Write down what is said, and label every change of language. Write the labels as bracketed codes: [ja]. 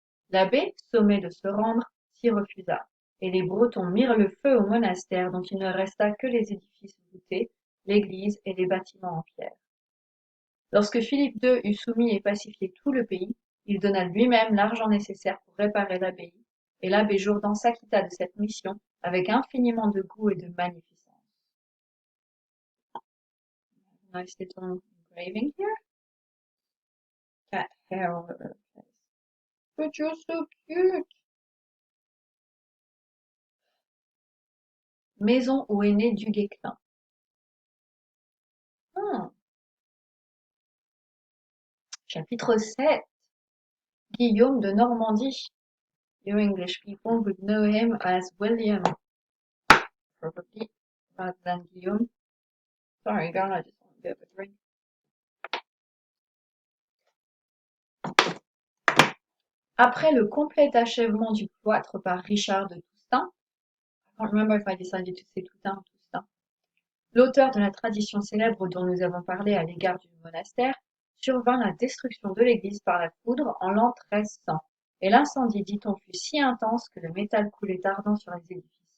[fr] L'abbé, sommé de se rendre, s'y refusa, et les Bretons mirent le feu au monastère dont il ne resta que les édifices voûtés, l'église et les bâtiments en pierre. Lorsque Philippe II eut soumis et pacifié tout le pays, il donna lui-même l'argent nécessaire pour réparer l'abbaye, et l'abbé Jourdan s'acquitta de cette mission avec infiniment de goût et de magnificence. [en] Nice little engraving here. Cat hair all over the place. But you're so cute. [fr] Maison où est né Duguesclin. Hmm. Chapitre 7. Guillaume de Normandie. [en] You English people would know him as William, probably, rather than Guillaume. Sorry, girl, I just want a bit of a drink. [fr] Après le complet achèvement du cloître par Richard de Toustain, [en] I can't remember if I decided to say [fr] Toutain ou Toustain, l'auteur de la tradition célèbre dont nous avons parlé à l'égard du monastère, survint la destruction de l'église par la foudre en l'an 1300, et l'incendie, dit-on, fut si intense que le métal coulait ardent sur les édifices.